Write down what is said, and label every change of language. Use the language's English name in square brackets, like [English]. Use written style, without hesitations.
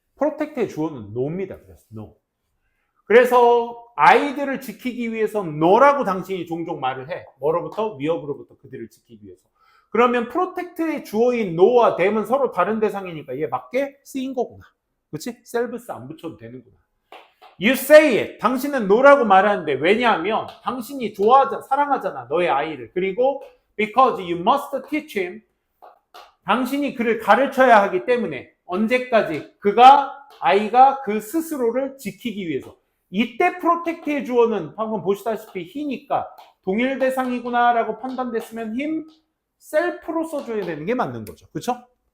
[Korean] 프로텍트의 주어는 no입니다. 그래서 no. 그래서 아이들을 지키기 위해서 no라고 당신이 종종 말을 해. 뭐로부터? 위협으로부터 그들을 지키기 위해서. 그러면 프로텍트의 주어인 no와 them은 서로 다른 대상이니까 얘 맞게 쓰인 거구나. 그렇지? selves 안 붙여도 되는구나. [English] You say it. [Korean] 당신은 no라고 말하는데 왜냐하면 당신이 사랑하잖아. 너의 아이를. 그리고 [English] because you must teach him. [Korean] 당신이 그를 가르쳐야 하기 때문에 언제까지? 아이가 그 스스로를 지키기 위해서. 이때 프로텍트의 주어는 방금 보시다시피 he니까 동일 대상이구나 라고 판단됐으면 him, self로 써줘야 되는 게 맞는 거죠. 그렇죠?